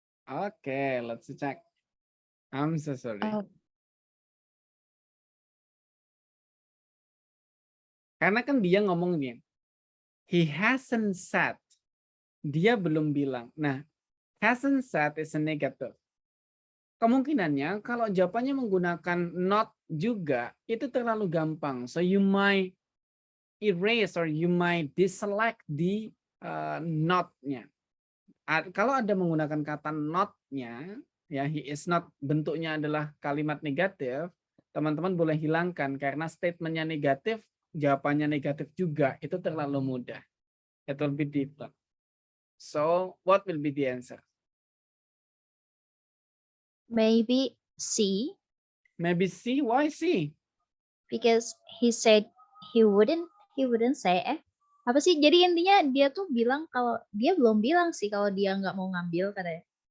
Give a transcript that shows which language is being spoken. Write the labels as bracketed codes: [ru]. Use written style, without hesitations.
[en] Okay, let's check. I'm so sorry. Oh, [id] Karena kan dia ngomongnya, [en] he hasn't said. [id] Dia belum bilang. Nah, [en] hasn't said is a negative. [id] Kemungkinannya kalau jawabannya menggunakan not juga, itu terlalu gampang. [en] So you might erase or you might deselect the not-nya. [id] Kalau ada menggunakan kata not-nya, ya [en] he is not [id] bentuknya adalah kalimat negatif, teman-teman boleh hilangkan karena statementnya negatif, jawabannya negatif juga, itu terlalu mudah. [en] It will be different. So what will be the answer? Maybe C, Maybe C. Why C? because he said he wouldn't say [id] apa sih? Jadi intinya dia tuh bilang kalau dia belum bilang sih kalau dia nggak mau ngambil katanya.